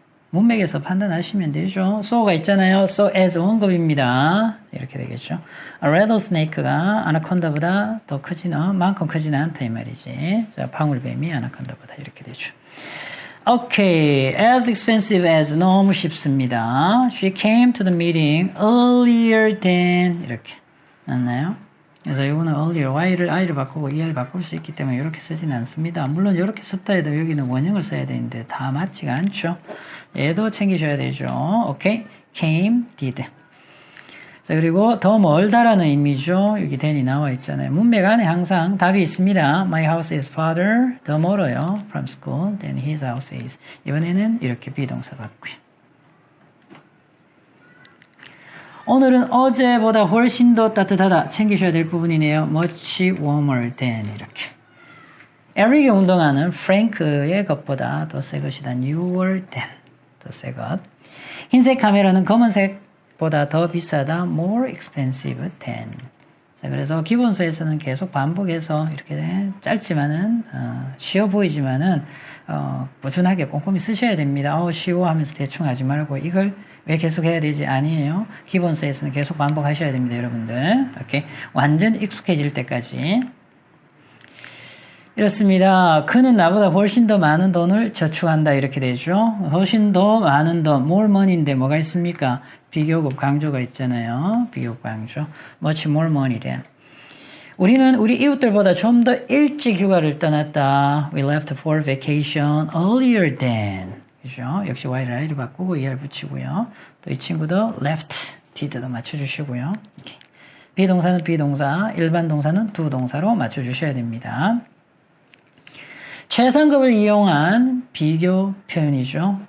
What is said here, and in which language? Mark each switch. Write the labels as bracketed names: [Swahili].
[Korean] 문맥에서 판단하시면 되죠. so가 있잖아요. so as 원급입니다. 이렇게 되겠죠. rattlesnake가 아나콘다보다 더 크지는 만큼 크지는 않다 이 말이지. 자, 방울뱀이 아나콘다보다 이렇게 되죠. [English] Okay, as expensive as [Korean] 너무 쉽습니다. [English] She came to the meeting earlier than [Korean] 이렇게 맞나요? 그래서 이거는 earlier y를 i를 바꾸고 er를 바꿀 수 있기 때문에 이렇게 쓰지는 않습니다. 물론 이렇게 썼다 해도 여기는 원형을 써야 되는데 다 맞지가 않죠. 얘도 챙기셔야 되죠. Okay, came, did. 자, 그리고 더 멀다라는 의미죠. 여기 than이 나와 있잖아요. 문맥 안에 항상 답이 있습니다. [English] My house is farther. [Korean] 더 멀어요. [English] From school than his house is. [Korean] 이번에는 이렇게 비동사 받고요. 오늘은 어제보다 훨씬 더 따뜻하다. 챙기셔야 될 부분이네요. [English] Much warmer than 이렇게. [Korean] 에릭의 운동화는 프랭크의 것보다 더 새 것이다. [English] Newer than [Korean] 더 새 것. 흰색 카메라는 검은색 보다 더 비싸다. [English] More expensive than. [Korean] 자, 그래서 기본서에서는 계속 반복해서 이렇게 짧지만은 쉬워 보이지만은 꾸준하게 꼼꼼히 쓰셔야 됩니다. 쉬워 하면서 대충 하지 말고 이걸 왜 계속 해야 되지? 아니에요. 기본서에서는 계속 반복하셔야 됩니다, 여러분들. 오케이. 완전 익숙해질 때까지. 이렇습니다. 그는 나보다 훨씬 더 많은 돈을 저축한다 이렇게 되죠. 훨씬 더 많은 돈, [English] more money [Korean] 인데 뭐가 있습니까? 비교급 강조가 있잖아요. 비교급 강조. [English] Much more money than. [Korean] 우리는 우리 이웃들보다 좀 더 일찍 휴가를 떠났다. [English] We left for vacation earlier than. [Korean] 그죠? 역시 y를 i를 바꾸고 er 붙이고요. 또 이 친구도 left, did도 맞춰주시고요. 이렇게. 비동사는 비동사, 일반 동사는 두 동사로 맞춰주셔야 됩니다. 최상급을 이용한 비교 표현이죠.